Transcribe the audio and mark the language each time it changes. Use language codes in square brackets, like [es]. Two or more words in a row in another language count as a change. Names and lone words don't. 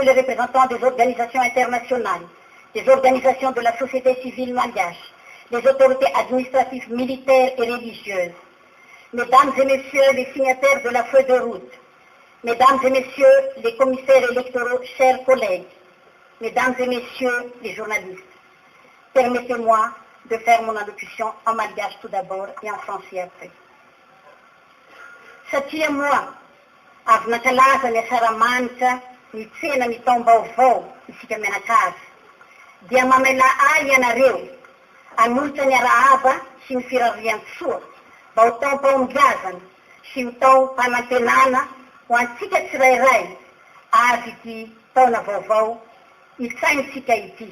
[fr] les représentants des organisations internationales, des organisations de la société civile malgache, des autorités administratives, militaires et religieuses, Mesdames et Messieurs les signataires de la feuille de route, Mesdames et Messieurs les commissaires électoraux, chers collègues, Mesdames et Messieurs les journalistes, permettez-moi de faire mon allocution en malgache tout d'abord et en français après. [mg] Satria moa, avy nankalaza ny asaramanitra ny tsena ny taom-baovao isika mianakavy, dia mamela ay ianareo hanolotra ny arahaba sy ny firarian-tsoa mba ho taom-paomigazana sy ho taom-panantenana ho antsika tsirairay avy ity taona vaovao itsaintsika ity.